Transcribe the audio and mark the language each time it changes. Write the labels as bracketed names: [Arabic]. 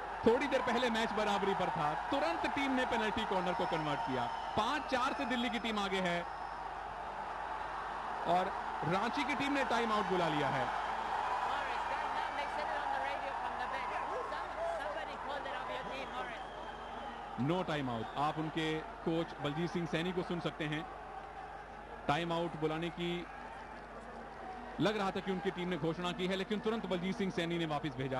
[Hindi] थोड़ी देर पहले मैच बराबरी पर था, तुरंत टीम ने पेनल्टी कॉर्नर को कन्वर्ट किया। 5-4 से दिल्ली की टीम आगे है और रांची की टीम ने टाइम आउट बुला लिया है। [English] Morris, going down. They said it on the radio from the bench. Somebody called it of your team, Morris. No time out. [Hindi] आप उनके कोच बलजीत सिंह सैनी को सुन सकते हैं। टाइम आउट बुलाने की लग रहा था कि उनकी टीम ने घोषणा की है, लेकिन तुरंत बलजीत सिंह सैनी ने वापस भेजा।